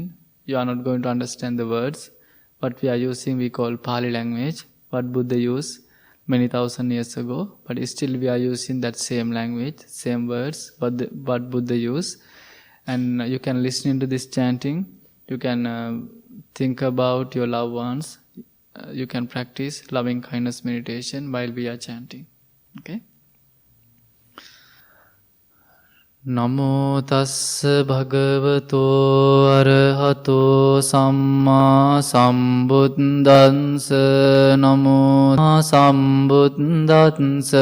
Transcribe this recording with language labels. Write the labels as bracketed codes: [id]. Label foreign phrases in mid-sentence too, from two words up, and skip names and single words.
[en] You are not going to understand the words, but we are using, we call Pali language, what Buddha used many thousand years ago, but still we are using that same language, same words, what Buddha used. And you can listen to this chanting. You can think about your loved ones. You can practice loving kindness meditation while we are chanting. Okay? [pi] Namo tassa bhagavato arahato samma sambuddhassa. Namo sambuddhassa.